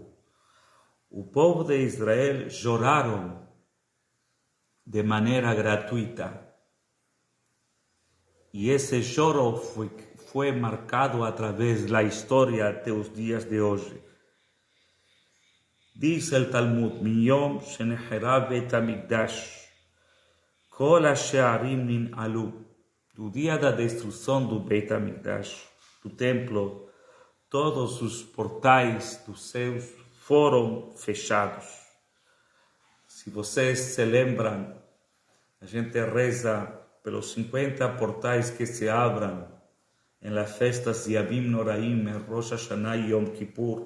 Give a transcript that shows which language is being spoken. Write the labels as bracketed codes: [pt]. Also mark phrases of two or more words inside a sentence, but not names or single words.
[pt] O povo de Israel choraram de maneira gratuita. E esse choro foi marcado através da história até os dias de hoje. Diz o Talmud, [he] מיום שנחרב בית המקדש, כל השערים ננעלו. [pt] Do dia da destruição do [he] בית המקדש, [pt] do templo, todos os portais dos céus foram fechados. Se vocês se lembram, a gente reza pelos 50 portais que se abram em las festas de Yavim Noraim, em Rosh Hashanah e Yom Kippur.